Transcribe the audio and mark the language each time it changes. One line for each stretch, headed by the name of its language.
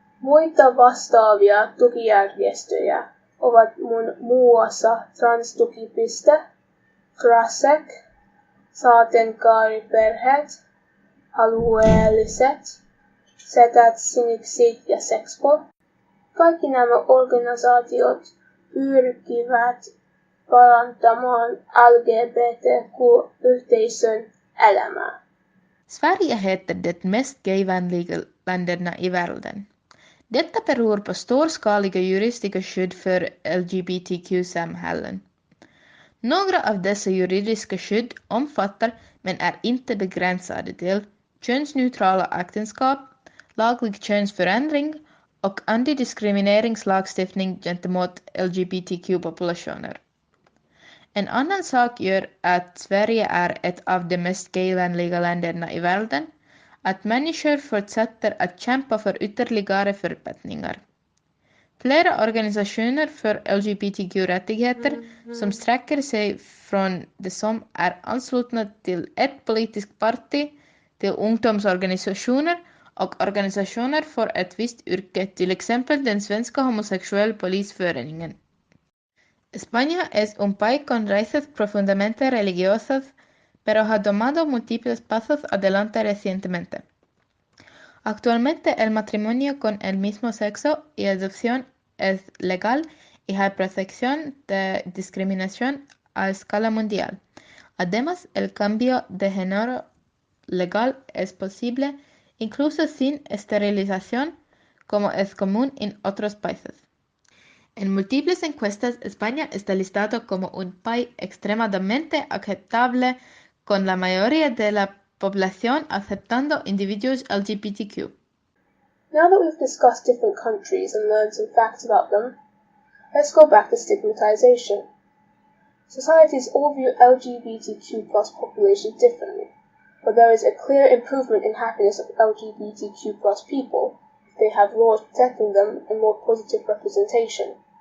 Finnish: Muita vastaavia tukijärjestöjä ovat muassa Transtuki.piste, Krasek, sateenkaariperheet, alueelliset, setät siniksi ja Sexpo. Kaikki nämä organisaatiot pyrkivät parantamaan LGBTQ-yhteisön elämää.
Swedish: Sverige heter det mest gayvänliga länderna i världen. Detta beror på storskaliga juridiska skydd för LGBTQ-samhällen. Några av dessa juridiska skydd omfattar, men är inte begränsade till, könsneutrala äktenskap, laglig könsförändring och antidiskrimineringslagstiftning gentemot LGBTQ-populationer. En annan sak gör att Sverige är ett av de mest gayvänliga länderna i världen, att människor fortsätter att kämpa för ytterligare förbättringar. Flera organisationer för LGBTQ-rättigheter som sträcker sig från de som är anslutna till ett politiskt parti till ungdomsorganisationer och organisationer för ett visst yrke, till exempel den svenska homosexuell polisföreningen.
Spanish: España es un país con raíces profundamente religiosas, pero ha tomado múltiples pasos adelante recientemente. Actualmente el matrimonio con el mismo sexo y adopción es legal y hay protección de discriminación a escala mundial. Además, el cambio de género legal es posible incluso sin esterilización, como es común en otros países. En múltiples encuestas, España está listado como un país extremadamente aceptable, con la mayoría de la población aceptando individuos LGBTQ.
English: Now that we've discussed different countries and learned some facts about them, let's go back to stigmatization. Societies all view LGBTQ plus populations differently, but there is a clear improvement in happiness of LGBTQ plus people if they have laws protecting them and more positive representation.